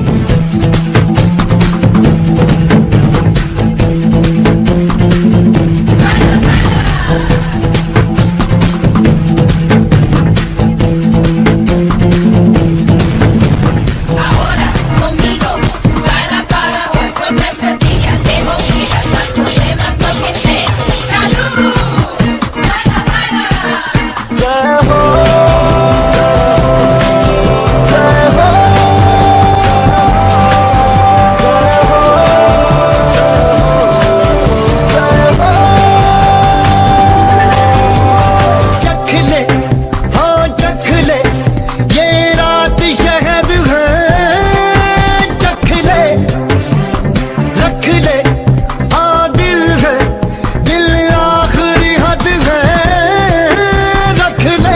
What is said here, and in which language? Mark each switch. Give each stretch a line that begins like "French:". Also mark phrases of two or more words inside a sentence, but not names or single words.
Spanish: Ahora conmigo, tú baila para hoy, porque este día te olvidas los problemas, lo que sea. ¡Salud! ¡Baila, baila!
Hindi: चख ले, हाँ चख ले, ये रात शहद है, चख ले, रख ले, हाँ दिल है, दिल आखिरी हद है, रख ले।